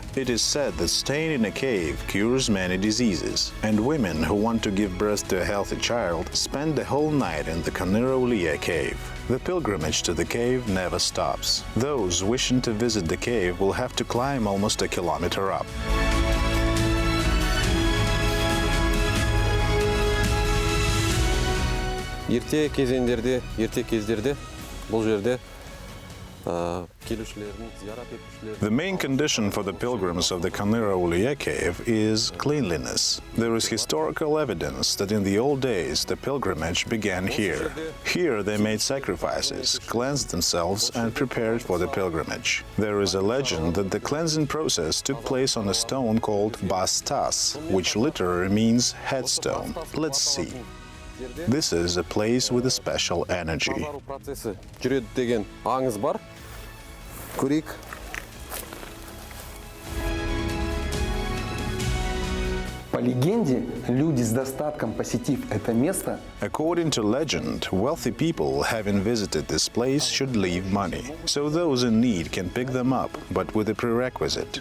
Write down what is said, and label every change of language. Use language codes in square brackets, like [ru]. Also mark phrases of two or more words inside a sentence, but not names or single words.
[en] It is said that staying in a cave cures many diseases, and women who want to give birth to a healthy child spend the whole night in the Kamirolia Cave. The pilgrimage to the cave never stops. Those wishing to visit the cave will have to climb almost a kilometer up. [kk] ерте кездерде бұл жерде келушілердің зиярат етушілер. [en] The main condition for the pilgrims of the Kamirolia Cave is cleanliness. There is historical evidence that in the old days the pilgrimage began here. Here they made sacrifices, cleansed themselves and prepared for the pilgrimage. There is a legend that the cleansing process took place on a stone called Bastas, which literally means headstone. Let's see. This is a place with a special energy. [kk] Процесі жүреді деген аңыз бар. Көрейік. [ru] По легенде, люди с достатком, посетив это место, [en] According to legend, wealthy people having visited this place should leave money. So those in need can pick them up, but with a prerequisite.